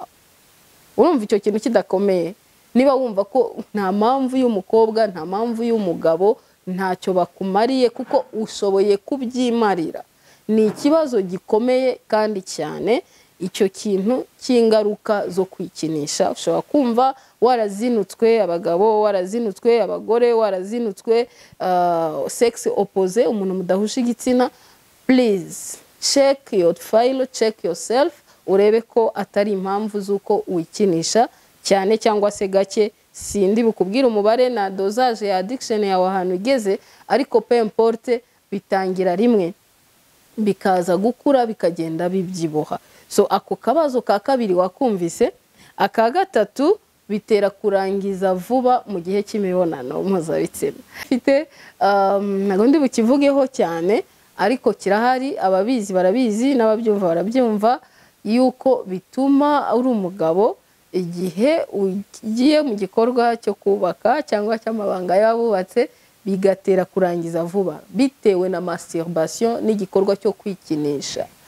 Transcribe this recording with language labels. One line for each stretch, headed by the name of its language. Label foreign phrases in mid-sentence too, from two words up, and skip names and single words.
Kinyarwanda: Urumva icyo kintu kidakomeye? Niba wumva ko nta mpamvu y'umukobwa, nta mpamvu y'umugabo, ntacyo bakumariye kuko ushoboye kubyimarira, ni ikibazo gikomeye kandi cyane. Icyo kintu cy'ingaruka zo kwikinisha, ushobora kumva warazinutswe abagabo, warazinutswe abagore, warazinutswe
French: sexe opposé,
Kinyarwanda: umuntu mudahusha igitsina.
English: Please check your file, check yourself,
Kinyarwanda: urebe ko atari impamvu z'uko wikinisha cyane cyangwa se gake. Sindi bukubwira umubare na dosage ya addiction yawe ahantu igeze, ariko
French: peu importe,
Kinyarwanda: bitangira rimwe bikaza gukura bikagenda bibyibuha. So ako kabazo ka kabiri wakumvise. Aka gatatu, bitera kurangiza vuba mu gihe cy'imibonano mpuzabitsina. Mfite ntago ndi bukivugeho cyane, ariko kirahari, ababizi barabizi n'ababyumva barabyumva, yuko bituma uri umugabo igihe ugiye mu gikorwa cyo kubaka cyangwa cy'amabanga y'abubatse, bigatera kurangiza vuba bitewe na masturbation n'igikorwa cyo kwikinisha.